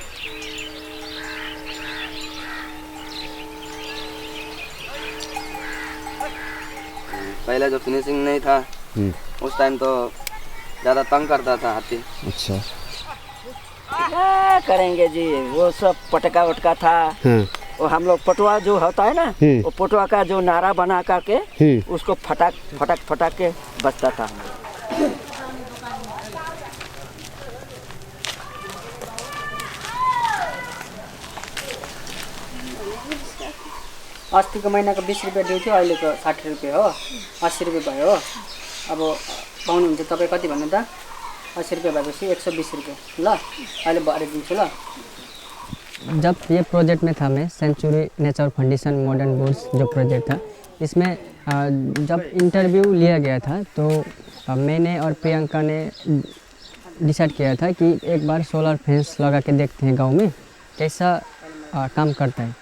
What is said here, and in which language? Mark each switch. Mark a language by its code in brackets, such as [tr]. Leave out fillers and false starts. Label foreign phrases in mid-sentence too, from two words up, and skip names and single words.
[hi] पहले जो फिनिशिंग नहीं था उस टाइम तो ज़्यादा तंग करता था हाथी। अच्छा, क्या करेंगे जी, वो सब पटका वटका था। वो हम लोग पटुआ जो होता है ना, वो पटुआ का जो नारा बना करके उसको फटाक फटाक फटाक के बजता था। [ne] अस्तिको महिनाको 20 रुपियाँ ड्यू थियो, अहिलेको 60 रुपियाँ हो, 80 रुपियाँ भयो हो। अब पाउनुहुन्छ तपाईँ कति भन्नु त? 80 रुपियाँ भएपछि 120 रुपियाँ। ल अहिले भरिदिन्छु ल। [hi] जब ये प्रोजेक्ट में था मैं, सेंचुरी नेचर फाउंडेशन मॉडर्न वुड्स जो प्रोजेक्ट था, इसमें जब इंटरव्यू लिया गया था तो मैंने और प्रियंका ने डिसाइड किया था कि एक बार [en] solar fence [hi] लगा के देखते हैं गांव में कैसा काम करता है।